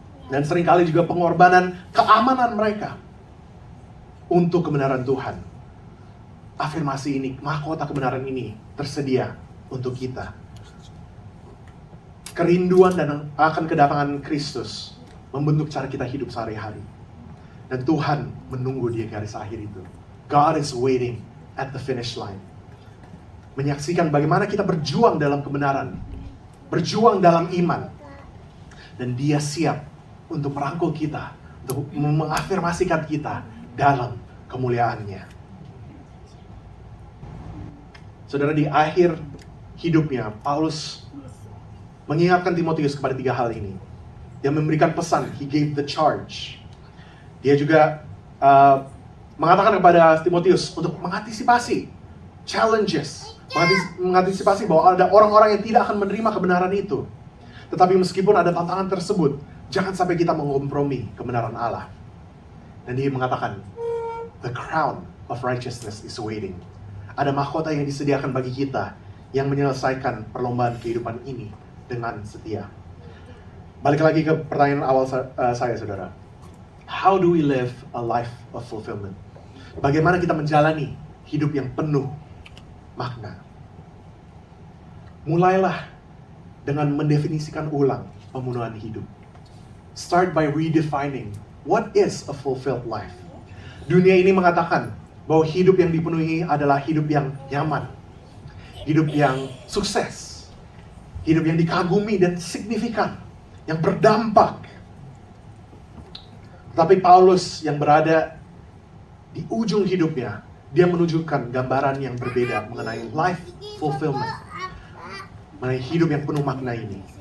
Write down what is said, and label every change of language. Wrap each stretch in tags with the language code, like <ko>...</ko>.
<id>Dan seringkali juga pengorbanan keamanan mereka. Untuk kebenaran Tuhan. Afirmasi ini, mahkota kebenaran ini tersedia untuk kita. Kerinduan dan akan kedatangan Kristus membentuk cara kita hidup sehari-hari. Dan Tuhan menunggu di garis akhir itu.</id> <en>God is waiting at the finish line.</en> <id>Menyaksikan bagaimana kita berjuang dalam kebenaran. Berjuang dalam iman. Dan Dia siap untuk merangkul kita. Untuk mengafirmasikan kita dalam kemuliaan-Nya. Saudara, di akhir hidupnya, Paulus mengingatkan Timotius kepada 3 hal ini. Dia memberikan pesan,</id> <en>he gave the charge.</en> <id>Dia juga mengatakan kepada Timotius untuk mengantisipasi challenges, mengantisipasi bahwa ada orang-orang yang tidak akan menerima kebenaran itu. Tetapi meskipun ada tantangan tersebut, jangan sampai kita mengkompromi kebenaran Allah. Dan dia mengatakan,</id> <en>the crown of righteousness is waiting.</en> <id>Ada mahkota yang disediakan bagi kita yang menyelesaikan perlombaan kehidupan ini dengan setia. Balik lagi ke pertanyaan awal saya, saudara.</id> <en>How do we live a life of fulfillment?</en> <id>Bagaimana kita menjalani hidup yang penuh makna? Mulailah dengan mendefinisikan ulang pemenuhan hidup.</id> <en>Start by redefining what is a fulfilled life.</en> <id>Dunia ini mengatakan bahwa hidup yang dipenuhi adalah hidup yang nyaman, hidup yang sukses, hidup yang dikagumi dan signifikan, yang berdampak. Tetapi Paulus yang berada di ujung hidupnya, dia menunjukkan gambaran yang berbeda mengenai life fulfillment, mengenai hidup yang penuh makna ini.</id>